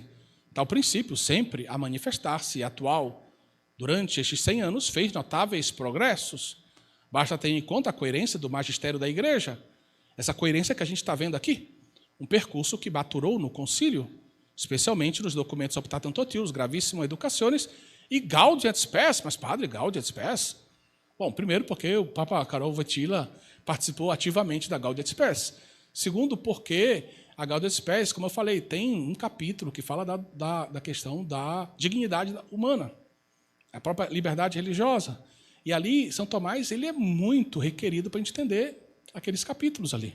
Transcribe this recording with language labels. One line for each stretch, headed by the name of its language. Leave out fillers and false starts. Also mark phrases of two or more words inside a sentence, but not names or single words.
Portuguese: Tal princípio, sempre a manifestar-se e atual, durante estes 100 anos, fez notáveis progressos. Basta ter em conta a coerência do magistério da Igreja, essa coerência que a gente está vendo aqui, um percurso que maturou no concílio, especialmente nos documentos Optatum Totius, Gravissimo Educationis e Gaudium et Spes. Mas, padre, Gaudium et Spes? Bom, primeiro porque o Papa Karol Wojtyla participou ativamente da Gaudium et Spes. Segundo, porque a Gaudium et Spes, como eu falei, tem um capítulo que fala da questão da dignidade humana, a própria liberdade religiosa. E ali, São Tomás, ele é muito requerido para a gente entender aqueles capítulos ali.